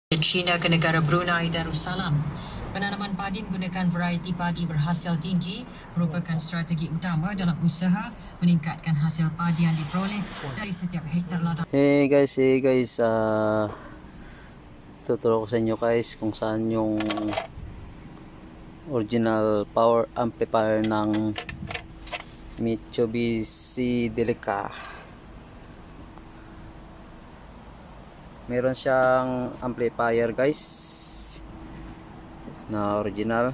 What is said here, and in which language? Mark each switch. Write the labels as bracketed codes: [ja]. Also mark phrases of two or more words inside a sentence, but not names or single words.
[ms] China ke negara Brunei Darussalam. Penanaman padi menggunakan varieti padi berhasil tinggi merupakan strategi utama dalam usaha meningkatkan hasil padi yang diperoleh dari setiap hektar ladang. [en] Hey guys, [tl] tuturo ko sa inyo guys kung saan yung [en] original power amplifier [tl] ng Mitsubishi Delica. Meron siyang amplifier guys na original.